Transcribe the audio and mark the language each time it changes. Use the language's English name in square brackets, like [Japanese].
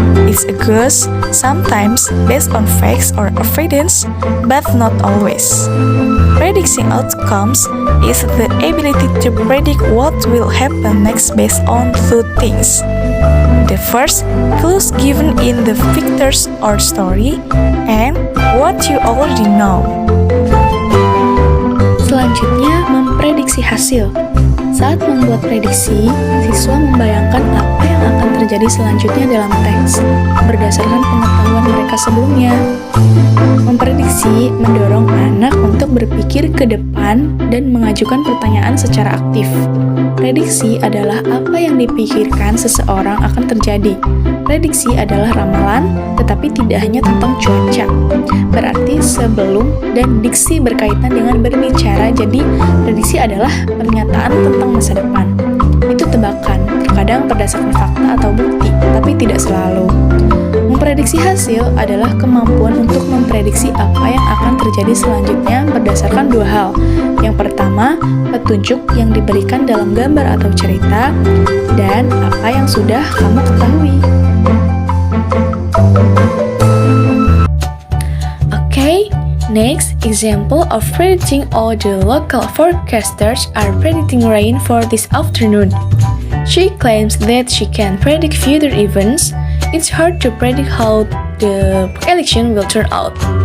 [English] It's a guess, sometimes based on facts or evidence, but not always. Predicting outcomes is the ability to predict what will happen next based on two things. The first, clues given in the pictures or story, and what you already know. [Indonesian] Selanjutnya, memprediksi memprediksi hasil. Saat membuat prediksi, siswa membayangkan apa yang akan terjadi selanjutnya dalam teks, berdasarkan pengetahuan mereka sebelumnya. Memprediksi mendorong anak untuk berpikir ke depan dan mengajukan pertanyaan secara aktif. Prediksi adalah apa yang dipikirkan seseorang akan terjadi. Prediksi adalah ramalan, tetapi tidak hanya tentang cuaca. Berarti sebelum dan diksi berkaitan dengan berbicara, jadi prediksi adalah pernyataan tentang masa depan. Itu tebakan, terkadang berdasarkan fakta atau bukti, tapi tidak selalu. Memprediksi hasil adalah kemampuan untuk memprediksi apa yang akan terjadi selanjutnya berdasarkan dua hal. Yang pertama, petunjuk yang diberikan dalam gambar atau cerita, dan apa yang sudah kamu ketahui. [English] Okay, next example of predicting. All the local forecasters are predicting rain for this afternoon. She claims that she can predict future events. It's hard to predict how the election will turn out.